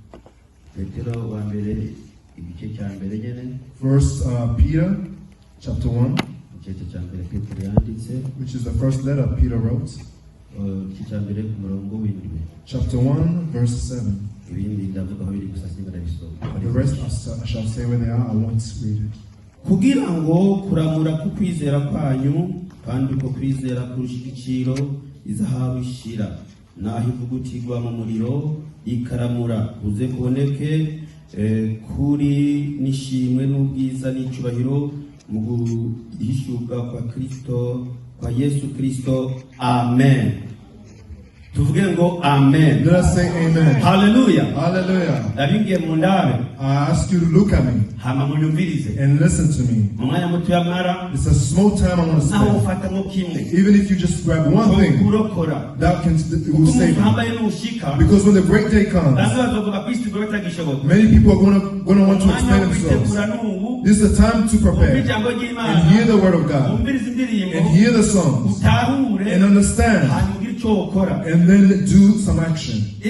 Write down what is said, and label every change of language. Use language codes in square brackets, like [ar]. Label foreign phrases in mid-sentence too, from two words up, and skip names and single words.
[en] First Peter, chapter 1, which is the first letter Peter wrote. Chapter 1, verse 7. The rest I shall say where they are. I won't read it. [rw] Kugira ngo kuramura kukwizera kwanyu kandi uko kwizera kurusha igiciro izahabu ishira naho ivugutirwa mu muriro ikaramura uze kuboneke kuri nishimwe n'ubwiza n'icyubahiro mu guhishuka kwa Kristo kwa Yesu Kristo. Amen. Tuvuge ngo amen. [en] Let us say amen. Hallelujah. Hallelujah. [rw] Nabingiye mu ndabe. [en] I ask you to look at me [rw] hama munyumvirize [en] and listen to me. [rw] Umwanya muto yamara. [en] It's a small time I'm going to spend. Even if you just grab one thing that will save you. Because when the great day comes, many people are going to want to explain themselves. This is the time to prepare and hear the word of God and hear the songs and understand and then do some action.